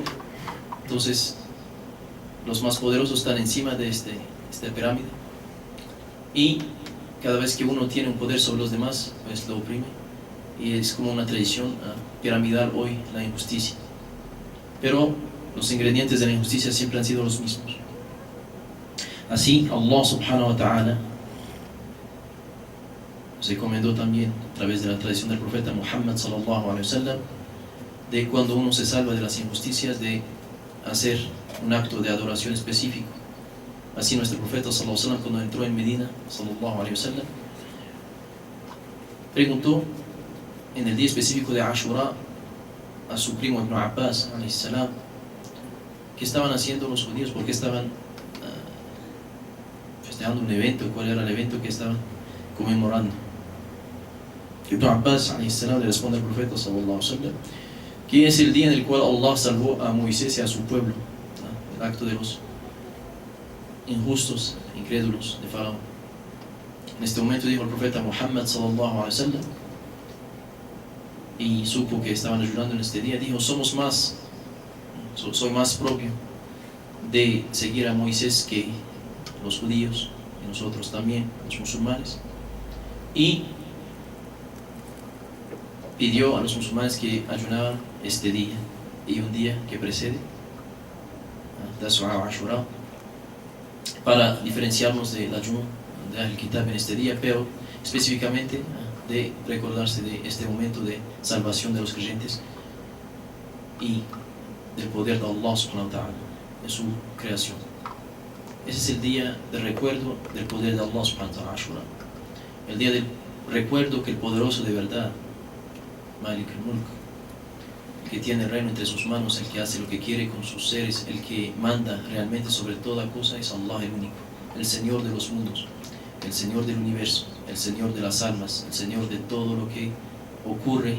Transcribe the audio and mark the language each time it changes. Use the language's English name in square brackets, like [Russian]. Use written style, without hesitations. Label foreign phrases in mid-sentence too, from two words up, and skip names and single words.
[Spanish] Entonces los más poderosos están encima de esta pirámide, y cada vez que uno tiene un poder sobre los demás, pues lo oprime, y es como una tradición piramidal hoy la injusticia. Pero los ingredientes de la injusticia siempre han sido los mismos. Así [Arabic] الله سبحانه وتعالى [Spanish] se recomendó también a través de la tradición del profeta Muhammad [Arabic] صلى الله عليه وسلم, [Spanish] de cuando uno se salva de las injusticias, de hacer un acto de adoración específico. Así nuestro profeta [Arabic] صلى الله عليه وسلم, [Spanish] cuando entró en Medina [Arabic] صلى الله عليه وسلم, [Spanish] preguntó en el día específico de Ashura a su primo Ibn Abbas, [Arabic] عليه السلام, [Spanish] ¿qué estaban haciendo los judíos? ¿Por qué estaban festejando un evento? ¿Cuál era el evento que estaban conmemorando? Ibn Abbas, [Arabic] عليه السلام, [Spanish] le responde al profeta, [Arabic] صلى الله عليه وسلم, [Spanish] que es el día en el cual Allah salvó a Moisés y a su pueblo, el acto de los injustos, incrédulos de Faraón. En este momento dijo el profeta Muhammad [Arabic] صلى الله عليه وسلم, [Spanish] y supo que estaban ayudando en este día, dijo: soy más propio de seguir a Moisés que los judíos, y nosotros también, los musulmanes. Y pidió a los musulmanes que ayunaban este día y un día que precede, [Arabic] تاسوعاء وعاشوراء, [Spanish] para diferenciarnos del ayuno de Al-Kitab en este día, pero específicamente de recordarse de este momento de salvación de los creyentes y del poder de [Arabic] الله سبحانه وتعالى [Spanish] en su creación. Ese es el día de recuerdo del poder de [Arabic] الله سبحانه وتعالى, [Spanish] Ashura. El día del recuerdo que el poderoso de verdad, [Arabic] مالك الملك, [Spanish] el que tiene el reino entre sus manos, el que hace lo que quiere con sus seres, el que manda realmente sobre toda cosa, es Allah el único, el Señor de los mundos, el Señor del universo, el Señor de las almas, el Señor de todo lo que ocurre.